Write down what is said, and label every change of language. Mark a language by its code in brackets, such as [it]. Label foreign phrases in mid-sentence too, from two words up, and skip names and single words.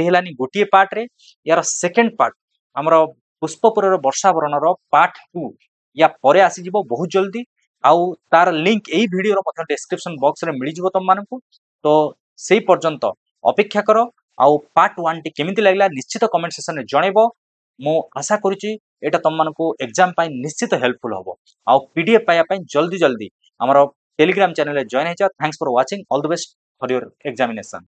[or] ହେଲାନି ଗୋଟିଏ ପାର୍ଟରେ ୟାର ସେକେଣ୍ଡ ପାର୍ଟ ଆମର ପୁଷ୍ପପୁରର ବର୍ଷା ବରଣର ପାର୍ଟ 2 ୟା ପରେ ଆସିଯିବ ବହୁତ ଜଲ୍ଦି ଆଉ ତାର ଲିଙ୍କ ଏଇ ଭିଡିଓର ମଧ୍ୟ ଡେସ୍କ୍ରିପସନ ବକ୍ସରେ ମିଳିଯିବ ତମମାନଙ୍କୁ ତ ସେଇ ପର୍ଯ୍ୟନ୍ତ ଅପେକ୍ଷା କର ଆଉ ପାର୍ଟ 1 ଟି କେମିତି ଲାଗିଲା ନିଶ୍ଚିତ କମେଣ୍ଟ ସେକ୍ସନରେ ଜଣେଇବ ମୁଁ ଆଶା କରୁଛି ଏଇଟା ତମମାନଙ୍କୁ ଏକ୍ଜାମ ପାଇଁ ନିଶ୍ଚିତ ହେଲ୍ପଫୁଲ ହବ ଆଉ PDF ପାଇବା ପାଇଁ ଜଲ୍ଦି ଆମର ଟେଲିଗ୍ରାମ ଚ୍ୟାନେଲ ଜଏନ ହୁଅ [en] thanks for watching all the best for your examination.